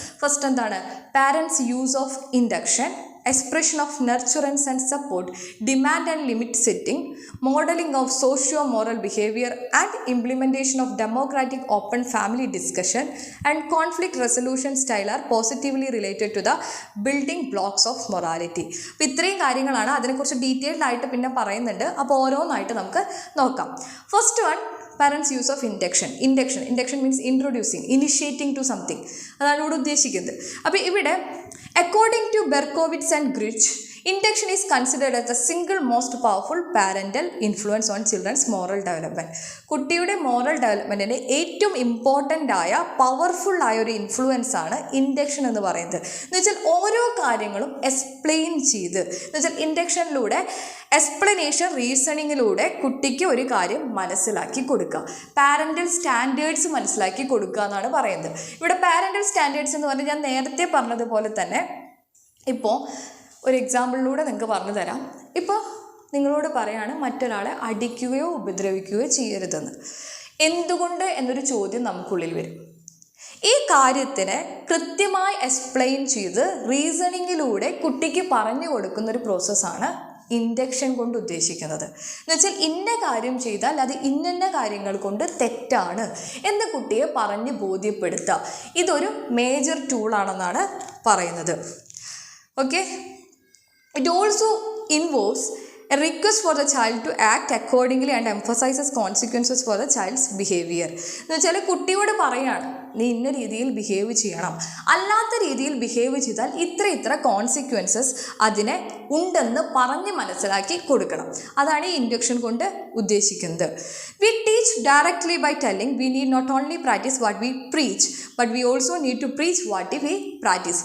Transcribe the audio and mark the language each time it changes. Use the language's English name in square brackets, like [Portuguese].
[English] first [Malayalam] എന്താണ്? [English] Parents use of induction, expression of nurturance and support, demand and limit setting, modeling of socio-moral behavior and implementation of democratic open family discussion and conflict resolution style are positively related to the building blocks of morality. [Malayalam] അപ്പോൾ ഇത്രയും കാര്യങ്ങളാണ്. അതിനെക്കുറിച്ച് detailed ആയിട്ട് പിന്നെ പറയുന്നുണ്ട്. അപ്പോൾ ഓരോന്നായിട്ട് നമുക്ക് നോക്കാം. [English] First one, parents use of induction means initiating to something. [Malayalam] അതാണ് ഇവിടെ ഉദ്ദേശിക്കുന്നത്. അപ്പോൾ ഇവിടെ [English] according to Berkowitz and Grich, induction is considered as the single most powerful parental influence on children's moral development. [Malayalam] കുട്ടിയുടെ മോറൽ ഡെവലപ്മെൻറ്റിന് ഏറ്റവും ഇമ്പോർട്ടൻ്റ് ആയ powerful ആയ ഒരു ഇൻഫ്ലുവൻസ് ആണ് ഇൻഡക്ഷൻ എന്ന് പറയുന്നത്. എന്ന് വെച്ചാൽ ഓരോ കാര്യങ്ങളും എക്സ്പ്ലെയിൻ ചെയ്ത്, എന്ന് വെച്ചാൽ ഇൻഡക്ഷനിലൂടെ എക്സ്പ്ലനേഷൻ റീസണിങ്ങിലൂടെ കുട്ടിക്ക് ഒരു കാര്യം മനസ്സിലാക്കി കൊടുക്കുക, പാരൻ്റൽ സ്റ്റാൻഡേർഡ്സ് മനസ്സിലാക്കി കൊടുക്കുക എന്നാണ് പറയുന്നത്. ഇവിടെ പാരൻ്റൽ സ്റ്റാൻഡേർഡ്സ് എന്ന് പറഞ്ഞാൽ ഞാൻ നേരത്തെ പറഞ്ഞതുപോലെ തന്നെ ഇപ്പോൾ ഒരു എക്സാമ്പിളിലൂടെ നിങ്ങൾക്ക് പറഞ്ഞു തരാം. ഇപ്പോൾ നിങ്ങളോട് പറയാണ് മറ്റൊരാളെ അടിക്കുകയോ ഉപദ്രവിക്കുകയോ ചെയ്യരുതെന്ന്. എന്തുകൊണ്ട് എന്നൊരു ചോദ്യം നമുക്കുള്ളിൽ വരും. ഈ കാര്യത്തിന് കൃത്യമായി എക്സ്പ്ലെയിൻ ചെയ്ത് റീസണിങ്ങിലൂടെ കുട്ടിക്ക് പറഞ്ഞു കൊടുക്കുന്നൊരു പ്രോസസ്സാണ് ഇൻഡക്ഷൻ കൊണ്ട് ഉദ്ദേശിക്കുന്നത്. എന്ന് വെച്ചാൽ ഇന്ന കാര്യം ചെയ്താൽ അത് ഇന്ന കാര്യങ്ങൾ കൊണ്ട് തെറ്റാണ് എന്ന് കുട്ടിയെ പറഞ്ഞ് ബോധ്യപ്പെടുത്തുക. ഇതൊരു മേജർ ടൂളാണെന്നാണ് പറയുന്നത്. Okay, [English] it also involves A request for the child to act accordingly and emphasizes consequences for the child's behavior. [Malayalam] എന്ന് വെച്ചാൽ കുട്ടിയോട് പറയാണ് നീ ഇന്ന രീതിയിൽ ബിഹേവ് ചെയ്യണം, അല്ലാത്ത രീതിയിൽ ബിഹേവ് ചെയ്താൽ ഇത്ര കോൺസിക്വൻസസ് അതിനെ ഉണ്ടെന്ന് പറഞ്ഞ് മനസ്സിലാക്കി കൊടുക്കണം. അതാണ് ഈ ഇൻഡക്ഷൻ കൊണ്ട് ഉദ്ദേശിക്കുന്നത്. [English] We teach directly by telling we need not only practise what we preach but we also need to preach what we practise.